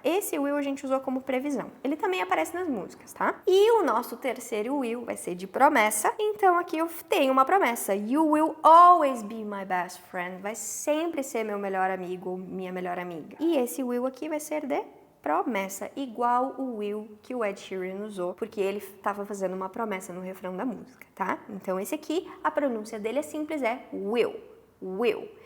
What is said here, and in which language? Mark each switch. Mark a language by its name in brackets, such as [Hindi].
[Portuguese] Esse will a gente usou como previsão. Ele também aparece nas músicas, tá? E o nosso terceiro will vai ser de promessa. Então aqui eu tenho uma promessa. [English] You will always be my best friend. [Portuguese] Vai sempre ser meu melhor amigo ou minha melhor amiga. E esse will aqui vai ser de promessa, igual o will que o Ed Sheeran usou, porque ele estava fazendo uma promessa no refrão da música, tá? Então esse aqui, a pronúncia dele é simples, é will, will.